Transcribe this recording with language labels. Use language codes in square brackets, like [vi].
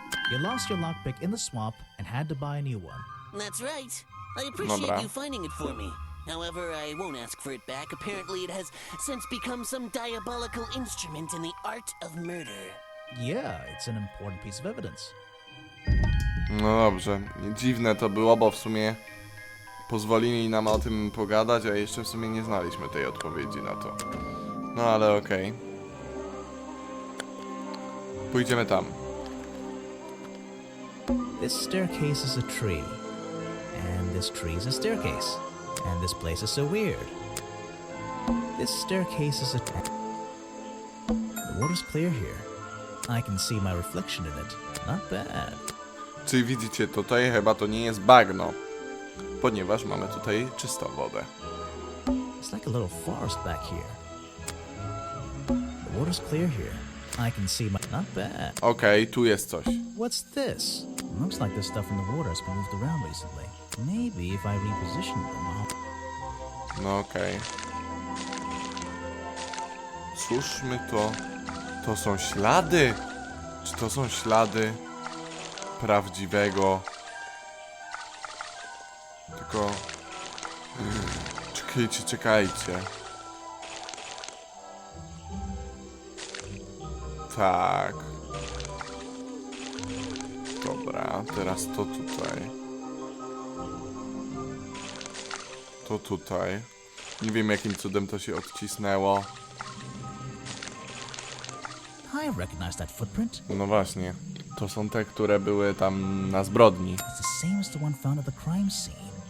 [en] You lost your lockpick in the swamp and had to buy a new one. That's right. I appreciate [pl] Dobra. [en] you finding it for me. However, I won't ask for it back. Apparently it has since become some diabolical instrument in the art of murder. Yeah, it's an important piece of evidence. [pl] No dobrze, dziwne to było, bo w sumie pozwolili nam o tym pogadać, a jeszcze w sumie nie znaliśmy tej odpowiedzi na to. No ale okej. Pójdziemy tam. [en] This staircase is a tree. And this tree is a staircase. And this place is so weird. This staircase is a... The water's clear here. I can see my reflection in it. Not bad. [pl] Czyli widzicie, tutaj chyba to nie jest bagno, ponieważ mamy tutaj czystą wodę. [en] It's like a little forest back here. The water's clear here. I can see my... Not bad. [pl] Okej, tu jest coś. [en] What's this? Looks like the stuff in the water has been moved around recently. Maybe if I reposition them, I'll... [pl] No okej. Cóżmy to... To są ślady? Czy to są ślady prawdziwego? Tylko... Czekajcie, czekajcie. Tak. Dobra, teraz to tutaj. To tutaj. Nie wiem, jakim cudem to się odcisnęło. [en] I recognize that footprint. [pl] No właśnie. To są te, które były tam na zbrodni. [en] It's the same as the one found at the crime scene.